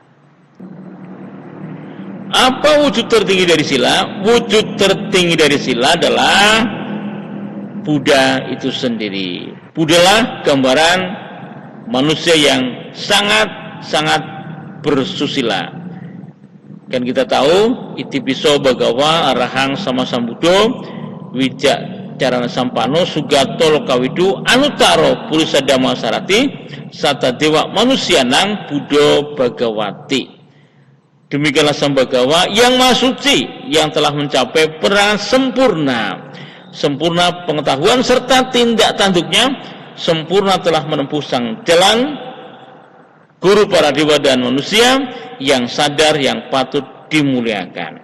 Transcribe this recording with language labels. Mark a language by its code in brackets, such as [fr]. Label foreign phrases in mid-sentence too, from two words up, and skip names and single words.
[id] Apa wujud tertinggi dari sila? Wujud tertinggi dari sila adalah Buddha itu sendiri. Buddha lah gambaran manusia yang sangat bersusila. Kan kita tahu [pi] Itipiso Bhagawa Arahang Sama Sambuddho Wijacarana Sampano Sugato Lokawidu Anutaro Pulisadama Sarati Sata Dewa Manusianang Buddha Bhagawati. [id] Demikianlah Sang Bhagawa yang maha suci, yang telah mencapai perangan sempurna pengetahuan serta tindak tanduknya, sempurna telah menempuh sang jalan guru para dewa dan manusia, yang sadar, yang patut dimuliakan.